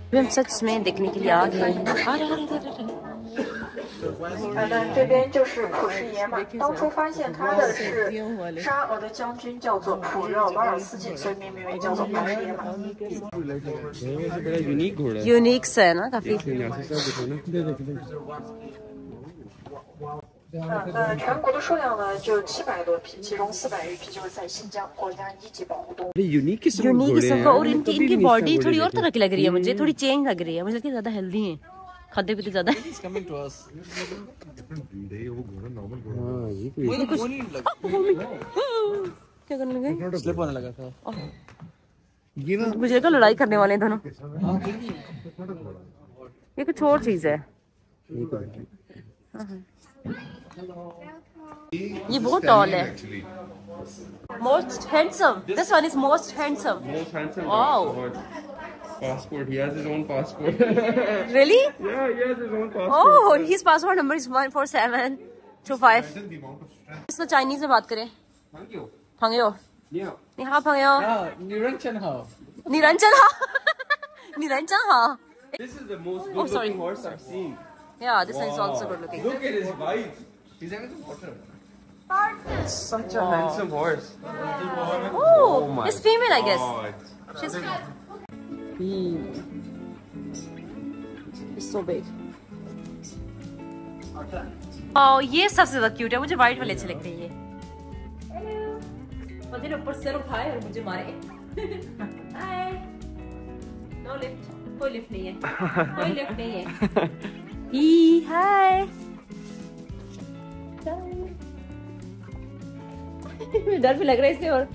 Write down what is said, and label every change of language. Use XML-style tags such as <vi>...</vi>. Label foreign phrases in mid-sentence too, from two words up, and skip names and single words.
<hi>सच में देखने के लिए आ गए हैं।</hi> <zh>这边就是普什野马，当初发现它的是沙俄的将军，叫做普热瓦尔斯基，所以命名为叫做普什野马。</zh> <hi>यूनिक सा है ना काफी।</hi> <zh>全国的数量呢就700多匹，其中400余匹就是在新疆国家一级保护动物。</zh> <hi>यूनिक किस्म का। और इनकी बॉडी थोड़ी और तरह की लग रही है मुझे, थोड़ी चेंज लग रही है मुझे, लगता है ज्यादा हेल्दी है, खाते पीते ज्यादा। क्या करने लगे? स्लिप होने लगा था ये ना, मुझे लगा लड़ाई करने वाले हैं दोनों। ये कुछ और चीज है। ये बहुत टॉल है।</hi> <en>Most handsome. This one is most handsome. Most handsome. Wow. Passport. He has his own passport. Really? Yeah, he has his own passport. Oh, his passport number is 14725.</en> <hi>इसको चाइनीज में बात करें।</hi> <zh>朋友。你好朋友。 निरंजन हाउ। निरंजन हाउ। निरंजन हाउ।</zh> <en>This is the most good-looking horse I've seen. Yeah, this one is also good looking. Look at his wife. He's having some water. Such a handsome horse. Oh, my it's female, I guess. God. She's It's so big.</en> <hi>Oh, ये सबसे ज्यादा क्यूट है, मुझे व्हाइट वाले अच्छे लगते हैं ये। मुझे ऊपर सिर उठाए और मुझे मारे। हाय।</hi> <en>no lift,</en> <hi>कोई लिफ्ट नहीं है, कोई लिफ्ट नहीं है। ही हाय। डर भी लग रहा है इससे। और</hi>